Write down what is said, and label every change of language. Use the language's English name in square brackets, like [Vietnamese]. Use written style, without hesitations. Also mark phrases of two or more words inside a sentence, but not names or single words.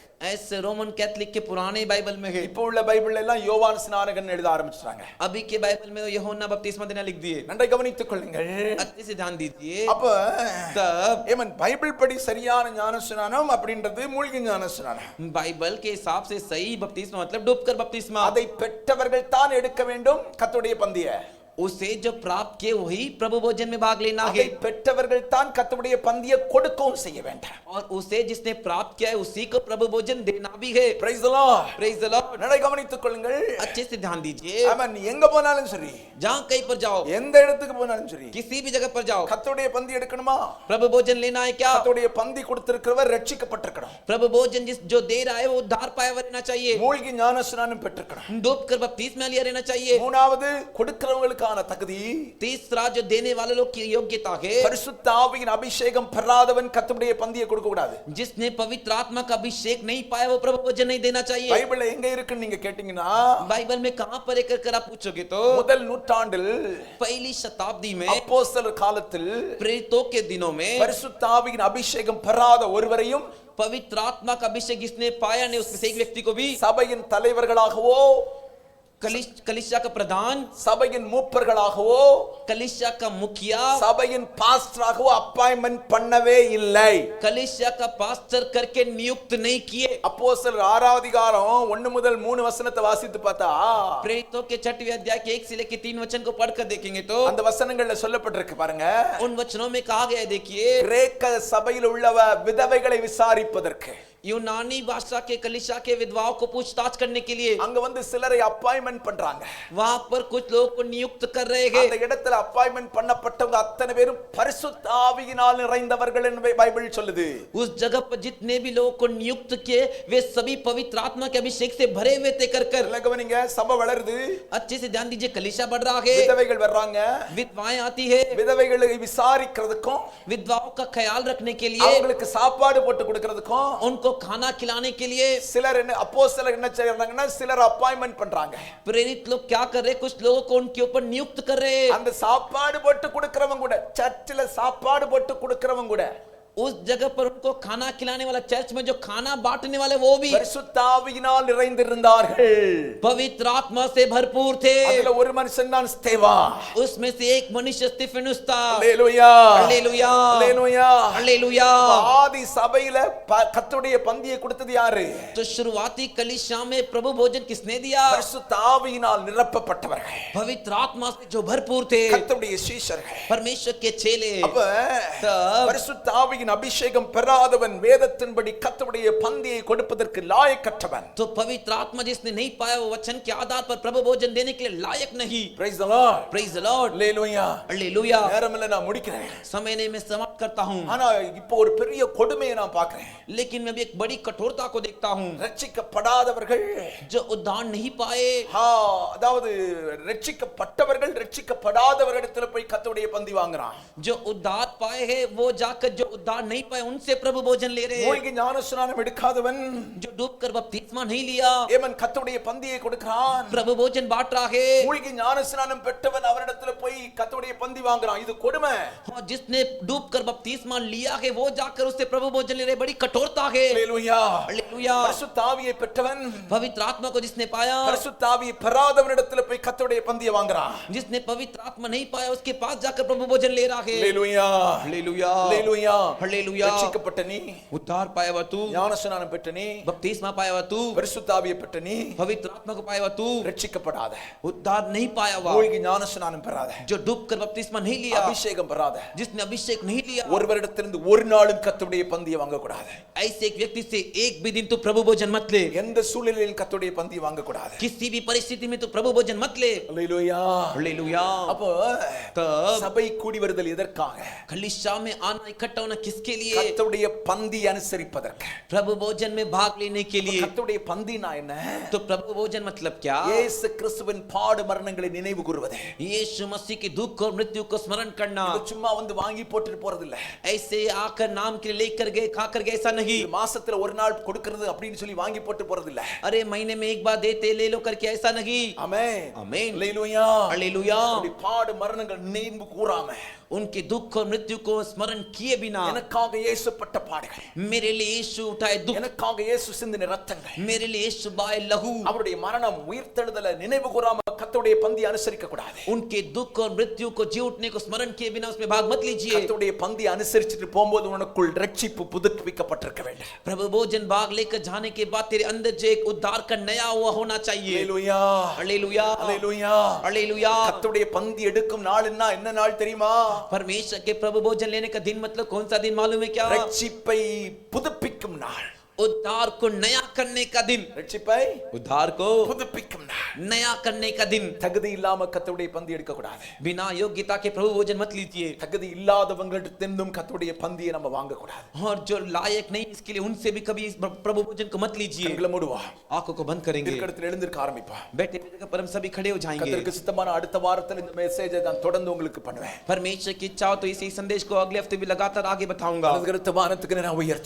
[Hindi] ऐसे रोमन कैथोलिक के पुराने बाइबल में है. [Tamil] இப்போ உள்ள பைபிள்ல எல்லாம் யோவான் ஸ்நானகன் எழுத ஆரம்பிச்சிட்டாங்க. [Hindi] अभी के बाइबल में तो यूहन्ना बपतिस्मा देना लिख दिए. [Tamil] நன்றாக கவனித்துக் கொள்ளுங்கள். [Hindi] अच्छे से ध्यान दीजिए. [Tamil] அப்ப [Hindi] तब [Tamil] ஏமன் பைபிள் படி சரியான ஞானஸ்நானம் அப்படின்றது மூழ்கி ஞானஸ்நானம். [Hindi] बाइबल के हिसाब से सही बपतिस्मा मतलब डूबकर बपतिस्मा. [Tamil] அதை பெற்றவர்கள் தான் எடுக்க வேண்டும் கர்த்தருடைய பந்தியை. [Hindi] उसे जो प्राप्त किए वही प्रभु भोजन में भाग लेना [Tamil] அதை [Hindi] है. [Tamil] பெற்றவர்கள் தான் கர்த்தருடைய பந்தியை கொடுக்கவும் செய்ய வேண்டும். [Hindi] और उसे जिसने प्राप्त किया है उसी को प्रभु भोजन देना भी है. [English] Praise the Lord. Praise the Lord. [Tamil] நன்றாக கவனித்துக் கொள்ளுங்கள். [Hindi] अच्छे से ध्यान दीजिए. [Tamil] ஆமென். நீ எங்க போனாலும் சரி, [Hindi] जहाँ कहीं पर जाओ, [Tamil] எந்த இடத்துக்கு போனாலும் சரி, [Hindi] किसी भी जगह पर जाओ, [Tamil] கர்த்தருடைய பந்தி எடுக்கணுமா? [Hindi] प्रभु भोजन लेना है क्या? [Tamil] கர்த்தருடைய பந்தி கொடுத்திருக்கிறவர் ரட்சிக்கப்பட்டிருக்கணும். [Hindi] प्रभु भोजन जिस जो दे रहा है वो उद्धार पाया हुआ रहना चाहिए. [Tamil] மூழ்கி ஞானஸ்நானம் பெற்றிருக்கணும். [Hindi] डूब कर बपतिस्मा लिया रहना चाहिए. [Tamil] மூணாவது, கொடுக்கிறவங்களுக்கு மூன்றான தகுதி [Hindi] तीसरा जो देने वाले लोग की योग्यता है, [Tamil] பரிசுத்த ஆவியின் அபிஷேகம் பெறாதவன் கர்த்தருடைய பந்தியை கொடுக்க கூடாது. [Hindi] जिसने पवित्र आत्मा का अभिषेक नहीं पाया वो प्रभु भोजन नहीं देना चाहिए। [Tamil] பைபிள்ல எங்க இருக்குன்னு நீங்க கேட்டீங்கன்னா [Hindi] बाइबल में कहां पर एक कर आप पूछोगे तो [Tamil] முதல் நூற்றாண்டில் [Hindi] पहली शताब्दी में [Tamil] அப்போஸ்தலர் காலத்தில் [Hindi] प्रेरितों के दिनों में [Tamil] பரிசுத்த ஆவியின் அபிஷேகம் பெறாத ஒருவரையும் [Hindi] पवित्र आत्मा का अभिषेक जिसने पाया नहीं उसमें से एक व्यक्ति को भी [Tamil] சபையின் தலைவர்களாகவோ [Hindi] कलीसिया का प्रधान, [Tamil] சபையின் மூப்பர்களாகவோ [Hindi] कलीसिया का मुखिया, [Tamil] சபையின் பாஸ்டராகவோ அப்பாயின்மென்ட் பண்ணவே இல்லை. [Hindi] कलीसिया का पास्टर करके नियुक्त नहीं किए। [Tamil] அப்போஸ்தலர் 6ஆம் அதிகாரம் 1 முதல் 3 வசனத்தை வாசித்து பார்த்தா [Hindi] प्रेरितों के 6वें अध्याय के 1 से लेकर 3 वचन को पढ़कर देखेंगे तो [Tamil] அந்த वசனங்கள்ல சொல்லப்பட்டிருக்கு பாருங்க. [Hindi] उन वचनों में कहा गया है, देखिए, [Tamil] கிரேக்க சபையில் உள்ளவ விதவைகளை விசாரிப்பதற்கு [Hindi] यूनानी भाषा के कलीसिया के विधवाओं को पूछताछ करने के लिए [Tamil] அங்க வந்து சிலரை அப்பாயின்மென்ட் பண்றாங்க. [Hindi] वहां पर कुछ लोगों को नियुक्त कर रहे हैं। [Tamil] அந்த இடத்துல அப்பாயின்மென்ட் பண்ணப்பட்டவங்க அத்தனை பேரும் பரிசுத்த ஆவியினால் நிறைந்தவர்கள் என்று பைபிள் சொல்லுது. [Hindi] उस जगह पर जितने भी लोगों को नियुक्त किए वे सभी पवित्र आत्मा के अभिषेक से भरे हुए थे। कर [Tamil] கவனிங்க, சபை வளருது, [Hindi] अच्छे से ध्यान दीजिए, कलीसिया बढ़ रहा है, [Tamil] விதவைகள் வர்றாங்க, [Hindi] विधवाएं आती है, [Tamil] விதவைகளை விசாரிக்கிறதுக்கும் [Hindi] विधवाओं का ख्याल रखने के लिए, [Tamil] அவங்களுக்கு சாப்பாடு போட்டு கொடுக்கிறதுக்கும் [Hindi] उनको खाना खिलाने के लिए [Tamil] சிலர் என்ன அப்போஸ்தலர் என்ன செய்றாங்கன்னா சிலர் அப்பாயின்மென்ட் பண்றாங்க. [Hindi] प्रेरित लोग क्या कर रहे, कुछ लोगों को उनके ऊपर नियुक्त कर रहे। [Tamil] அந்த சாப்பாடு போட்டு கொடுக்கிறவங்க கூட, சர்ச்சில சாப்பாடு போட்டு கொடுக்கிறவங்க கூட, [Hindi] उस जगह पर उनको खाना खिलाने वाला, चर्च में जो खाना बांटने वाले वो भी [Tamil] பரிசுத்த ஆவியினால் நிறைந்திருந்தார்கள். [Hindi] पवित्र आत्मा से भरपूर थे। [Tamil] அதுல ஒரு மனுஷன் தான் ஸ்தேவான். [Hindi] उसमें से एक मनुष्य स्तिफनुस था। [Tamil] அல்லேலூயா, அல்லேலூயா, அல்லேலூயா, அல்லேलूया। ஆதி சபையில கர்த்தருடைய பந்தியை கொடுத்தது யாரு? [Hindi] तो शुरुआती कलीसिया में प्रभु भोजन किसने दिया? [Tamil] பரிசுத்த ஆவியினால் நிரப்பப்பட்டவர்கள், [Hindi] पवित्र आत्मा से जो भरपूर थे, [Tamil] கர்த்தருடைய சீஷர்கள். [Hindi] परमेश्वर के चेले। [Tamil] அப்ப பரிசுத்த ஆவியின் அபிஷேகம் பெறாதவன் வேதத்தின்படி கர்த்தருடைய பந்தியை கொடுப்பதற்கு லாயக்கற்றவன். [Hindi] तो पवित्र आत्मा जिसने नहीं पाया वो वचन के आधार पर प्रभु भोजन देने के लिए लायक नहीं। [English] Praise the Lord. Praise the Lord. [Tamil] அல்லேலூயா. [English] Hallelujah. [Tamil] நேரமில்லை, நான் முடிக்கிறேன். [Hindi] समय नहीं, मैं समाप्त करता हूं। [Tamil] ஆனா இப்போ ஒரு பெரிய கொடுமையை நான் பார்க்கிறேன். [Hindi] लेकिन मैं भी एक बड़ी कठोरता को देखता हूं। [Tamil] ரட்சிக்கப்படாதவர்கள், [Hindi] जो उद्धार नहीं पाए, [Tamil] அதாவது ரட்சிக்கப்பட்டவர்கள் ரட்சிக்கப்படாதவர்களிடத்துல போய் கர்த்தருடைய பந்தி வாங்குறான். [Hindi] जो उद्धार पाए हैं वो जाकर जो उद्धार नहीं पाए उनसे प्रभु भोजन ले रहे हैं। [Tamil] மூழ்கி ஞானஸ்நானம் எடுக்காதவன், [Hindi] जो डूबकर बपतिस्मा नहीं लिया, [Tamil] ஏமன் கர்த்தருடைய பந்தியை கொடுக்கிறான். [Hindi] प्रभु भोजन बांट रहा है। [Tamil] மூழ்கி ஞானஸ்நானம் பெற்றவன் அவரிடத்துல போய் கர்த்தருடைய பந்தி வாங்குறான். இது கொடுமை. [Hindi] और जिसने डूबकर बपतिस्मा लिया है वो जाकर उससे प्रभु भोजन ले रहे, बड़ी कठोरता है। [Tamil] அல்லேலூயா. [Hindi] हालेलुया। [Tamil] பரிசுத்த ஆவியை பெற்றவன் [Hindi] पवित्र आत्मा को जिसने पाया, [Tamil] பரிசுத்த ஆவியை பெறாதவனிடத்துல போய் கர்த்தருடைய பந்தியை வாங்குறான். [Hindi] जिसने पवित्र आत्मा नहीं पाया उसके पास जाकर प्रभु भोजन ले रहा है। [Tamil] அல்லேலூயா, [Hindi] हालेलुया, [Tamil] அல்லேலூயா. [Hindi] हालेलुया। [Tamil] ரட்சிக்கப்பட்ட நீ, [Hindi] उद्धार पाया हुआ तू, [Tamil] ஞானஸ்நானம் பெற்ற நீ, [Hindi] बपतिस्मा पाया हुआ तू, [Tamil] பரிசுத்த ஆவியை பெற்ற நீ, [Hindi] पवित्र आत्मा को पाया हुआ तू, [Tamil] ரட்சிக்கப்படாத, [Hindi] उद्धार नहीं पाया हुआ, [Tamil] மூழ்கி ஞானஸ்நானம் பெறாத, [Hindi] जो डूबकर बपतिस्मा नहीं लिया, [Tamil] அபிஷேகம் பெறாத, [Hindi] जिसने अभिषेक नहीं लिया, [Tamil] ஒருவரிடத்திலிருந்து ஒரு நாளும் கர்த்தருடைய பந்தியை வாங்க கூடாது. [Hindi] ऐसे एक व्यक्ति से एक भी दिन तू प्रभु भोजन मत ले। [Tamil] எந்த சூழ்நிலையிலும் கர்த்தருடைய பந்தியை வாங்க கூடாது. [Hindi] किसी भी परिस्थिति में तू प्रभु भोजन मत ले। [Tamil] அல்லேலூயா. [Hindi] हालेलुया। [Tamil] அப்போ [Hindi] तब [Tamil] சபை கூடி வருதல் எதற்காக? [Hindi] कलीसिया में आना, इकट्ठा होना किसके लिए? [Tamil] கர்த்தருடைய பந்தி அனுசரிப்பதற்கு. [Hindi] प्रभु भोजन में भाग लेने के लिए। [Tamil] கர்த்தருடைய பந்தினா என்ன? [Hindi] तो प्रभु भोजन मतलब क्या? [Tamil] இயேசு கிறிஸ்துவின் பாடு மரணங்களை நினைவு கூறுவது. [Hindi] यीशु मसीह की दुख और मृत्यु को स्मरण करना। [Tamil] இது சும்மா வந்து வாங்கி போட்டுட்டு போறது இல்ல. [Hindi] ऐसे आकर नाम के लिए लेकर गए, खाकर गए, ऐसा नहीं। [Tamil] இது மாசத்துல ஒரு நாள் கொடுக்கிறது அப்படின்னு சொல்லி வாங்கி போட்டு போறது இல்ல. [Hindi] अरे महीने में एक बार देते ले लो करके, ऐसा नहीं। [Tamil] ஆமென். [Hindi] आमीन। [Tamil] அல்லேலூயா. [Hindi] हालेलुया। [Tamil] அப்படி பாடு மரணங்கள் நினைவு கூறாம, [Hindi] उनके दुख और मृत्यु को स्मरण किए बिना, [Tamil] எனக்காக இயேசு பட்ட பாடுகள், [Hindi] मेरे लिए यीशु उठाए दुख, [Tamil] எனக்காக இயேசு சிந்தின ரத்தங்கள், [Hindi] मेरे लिए यीशु बाए लहू, [Tamil] அவருடைய மரணம் உயிர்த்தெழுதலை நினைவு கூறாம கர்த்தருடைய பந்தி அனுசரிக்க கூடாது. [Hindi] उनके दुख और मृत्यु को, जी उठने को स्मरण किए बिना उसमें भाग मत लीजिए। [Tamil] கர்த்தருடைய பந்தி அனுசரிச்சிட்டு போகும்போது உனக்குள் ரட்சிப்பு புதுப்பிக்கப்பட்டிருக்க வேண்டும். [Hindi] प्रभु भोजन भाग लेकर जाने के बाद तेरे अंदर जो एक उद्धार का नया हुआ होना चाहिए। [Tamil] அல்லேலூயா. [Hindi] हालेलुया, [Tamil] அல்லேலூயா. [Hindi] हालेलुया। [Tamil] கர்த்தருடைய பந்தி எடுக்கும் நாள்னா என்ன நாள் தெரியுமா? [Hindi] परमेश्वर के प्रभु भोजन लेने का दिन मतलब कौन सा दिन मालूम है क्या? [Tamil] ரட்சிப்பை புதுப்பிக்கும் நாள். [Hindi] उद्धार को नया करने का दिन, [Tamil] ரட்சிப்பை [Hindi] उद्धार को [Tamil] புதுப்பிக்கும் நாள். [Hindi] नया करने का दिन। [Tamil] தகுதி இல்லாம கர்த்தருடைய பந்தி எடுக்க கூடாது. [Hindi] बिना योग्यता के प्रभु भोजन मत लीजिए, [Tamil] தகுதி இல்லாதவங்களிடத்திலிருந்தும் கர்த்தருடைய பந்தியை நம்ம வாங்க கூடாது. [Hindi] और जो लायक नहीं इसके लिए उनसे भी कभी इस प्रभु भोजन को मत लीजिए। [Tamil] கண்களை மூடுவா, [Hindi] आंखों को बंद करेंगे, [Tamil] இடத்துல எழுந்திருக்க ஆரம்பிப்பா. [Hindi] बैठे जगह पर हम सभी खड़े हो जाएंगे। [Tamil] கர்த்தருக்கு சித்தமான அடுத்த வாரத்தில் இந்த மெசேஜை நான் தொடர்ந்து உங்களுக்கு பண்ணுவேன். [Hindi] परमेश्वर की इच्छा हो तो इसी संदेश को अगले हफ्ते भी लगातार आगे बताऊंगा। [Tamil] அடுத்த வாரத்துக்கு நான் உயர்த்தி